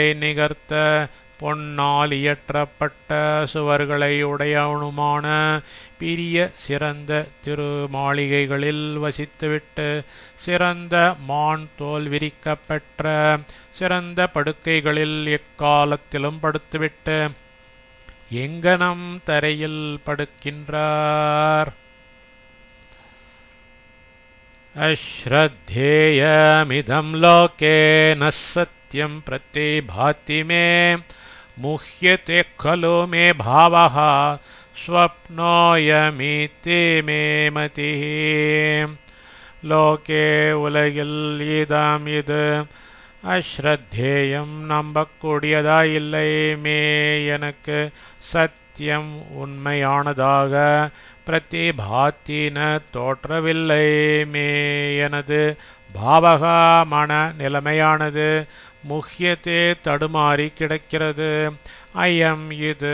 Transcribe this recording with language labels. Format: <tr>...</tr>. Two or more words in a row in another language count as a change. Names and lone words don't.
<ta>நிகர்த்த பொன்னால் இயற்றப்பட்ட சுவர்களை உடையவனுமான பெரிய சிறந்த திருமாளிகைகளில் வசித்துவிட்டு சிறந்த மான் தோல் விரிக்கப்பெற்ற சிறந்த படுக்கைகளில் எக்காலத்திலும் படுத்துவிட்டு எங்கனம் தரையில் படுக்கின்றார்.</ta> <sa>अश्रद्धेयमिदं लोके न सत्यं प्रतिभाति मे मुह्यते खलु मे भावः स्वप्नोऽयमिति मे मतिः லோகே உலகில்</sa> <ta>ஈதாம் இது அஸ்ரத்தேயம் நம்பக்கூடியதாயில்லை மே எனக்கு சத்தியம் உண்மையானதாக பிரதிபாத்தின தோற்றவில்லை மே எனது பாவகா மன நிலைமையானது முஹ்யத்தே தடுமாறி கிடக்கிறது ஐயம் இது</ta>